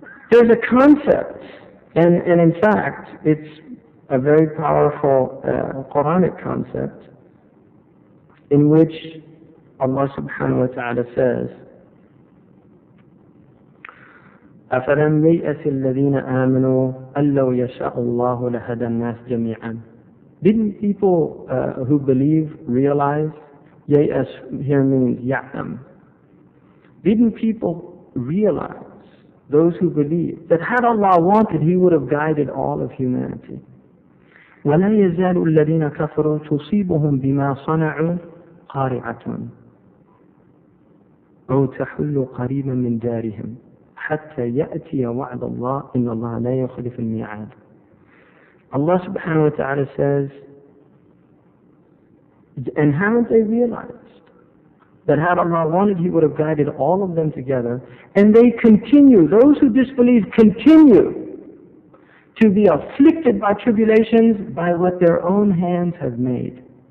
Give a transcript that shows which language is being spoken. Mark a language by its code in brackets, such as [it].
[en] There's a concept, and in fact, it's a very powerful Quranic concept in which Allah subhanahu wa ta'ala says, [ar] أَفَلَمْ يَيْأَسِ الَّذِينَ آمَنُوا أَن لَّوْ يَشَاءُ اللَّهُ لَهَدَى النَّاسَ جَمِيعًا. [en] Didn't people who believe realize? Yayas here means ya'lam. Didn't people realize, those who believe, that had Allah wanted, He would have guided all of humanity? [ar] وَلَا يَزَالُ الَّذِينَ كَفَرُوا تُصِيبُهُم بِمَا صَنَعُوا قَارِعَةٌ أو تحل قريبا من دارهم حتى يأتي وعد الله إن الله لا يخلف الميعاد. [en] Allah subhanahu wa ta'ala says, and haven't they realized that had Allah wanted, He would have guided all of them together, and they continue, those who disbelieve continue to be afflicted by tribulations by what their own hands have made.